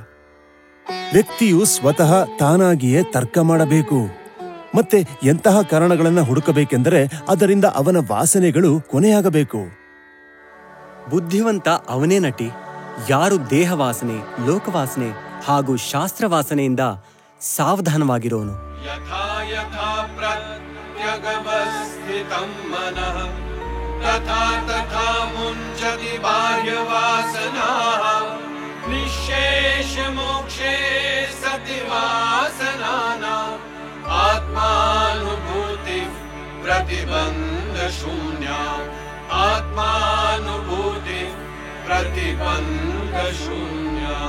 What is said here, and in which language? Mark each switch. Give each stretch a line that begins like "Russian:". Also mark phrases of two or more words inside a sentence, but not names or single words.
Kannada: ವ್ಯಕ್ತಿಯು ಸ್ವತಃ ತಾನಾಗಿಯೇ ತರ್ಕ ಮಾಡಬೇಕು. ಮತ್ತೆ ಎಂತಹ ಕಾರಣಗಳನ್ನ ಹುಡುಕಬೇಕೆಂದರೆ ಅದರಿಂದ ಅವನ ವಾಸನೆಗಳು ಕೊನೆಯಾಗಬೇಕು. ಬುದ್ಧಿವಂತ ಅವನೇ ನಟಿ. ಯಾರು ದೇಹವಾಸನೆ, ಲೋಕವಾಸನೆ ಹಾಗೂ ಶಾಸ್ತ್ರವಾಸನೆಯಿಂದ ಸಾವಧಾನವಾಗಿರೋನು.
Sanskrit: ಯಥಾ ಯಥಾ ಪ್ರತ್ಯಗಮಸ್ಥಿತಂ ಮನಃ ತಥಾ ತಥಾ ಮುಂಚತಿ ಬಾಹ್ಯವಾಸನಾಃ ನಿಶ್ಶೇಷ ಮೋಕ್ಷೇ ಸತಿ ವಾಸನಾನಾಂ ಆತ್ಮಾನುಭೂತಿ ಪ್ರತಿಬಂಧ ಶೂನ್ಯ ಆತ್ಮಾನುಭೂತಿ ಪ್ರತಿಬಂಧ ಶೂನ್ಯ.